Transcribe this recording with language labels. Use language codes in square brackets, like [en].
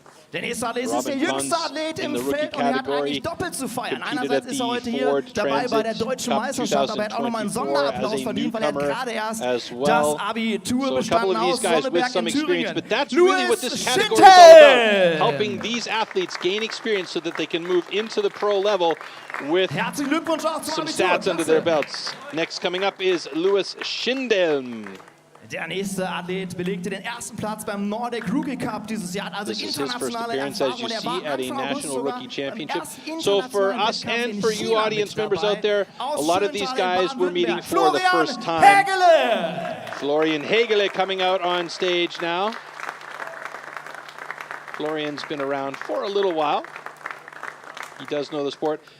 [de] Der nächste Athlet ist der jüngste Athlet im Feld und er hat eigentlich doppelt zu feiern. Einerseits ist er heute hier dabei bei der deutschen Meisterschaft, aber er hat auch nochmal einen Sonderapplaus verdient, weil er gerade erst das Abitur bestanden aus Sonneberg in Thüringen. [en] But that's really what this category is all about, helping these athletes gain experience so that they can move into the pro level with some stats under their belts. Next coming up is Louis Schindelm. [de] Der nächste Athlet belegte den ersten Platz beim Nordic Rookie Cup dieses Jahr, also internationale Erfahrung, und er war Anfang August sogar beim ersten [en] So for us and for you audience members out there, a lot of these guys we're meeting for the first time. Florian Hegele coming out on stage now. Florian's been around for a little while. He does know the sport.